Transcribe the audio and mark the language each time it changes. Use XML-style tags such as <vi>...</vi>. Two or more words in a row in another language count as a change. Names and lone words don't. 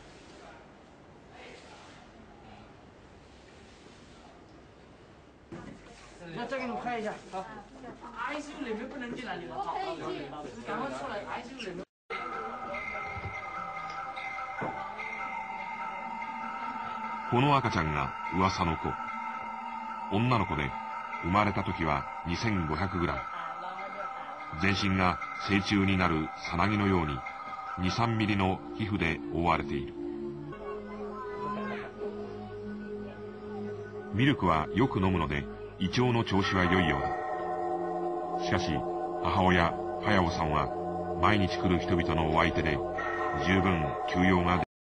<zh>那再给你拍一下，好。ICU 里面不能进来，你们好，赶快出来 ，ICU 里面。</zh> <ja>この赤ちゃんが噂の子。女の子で、生まれた時は2500グラム。全身が成虫になるさなぎのように、2、3ミリの皮膚で覆われている。ミルクはよく飲むので、胃腸の調子は良いようだ。しかし、母親、ハヤオさんは、毎日来る人々のお相手で、十分休養が</ja>